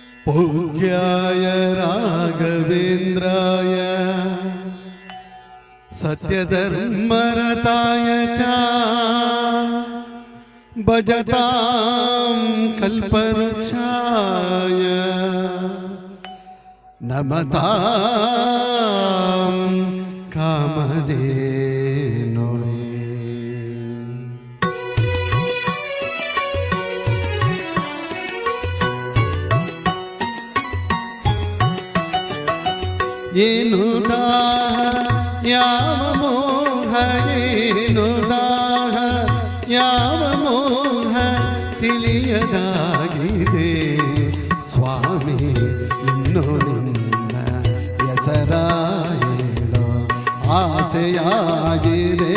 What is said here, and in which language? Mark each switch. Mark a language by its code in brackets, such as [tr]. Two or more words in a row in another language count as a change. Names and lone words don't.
[sa] पूज्याय राघवेन्द्राय सत्यधर्मरताय च भजतां कल्पवृक्षाय नमतां कामधेनवे। [kn] ಏನು ದಾಹ ಯಾವ ಮೋಹ, ಏನು ದಾಹ ಯಾವ ಮೋಹ ತಿಳಿಯದಾಗಿದೆ ಸ್ವಾಮಿ, ಇನ್ನು ನಿನ್ನ ಹೆಸರ ಹೇಳೋ ಆಸೆಯಾಗಿದೆ.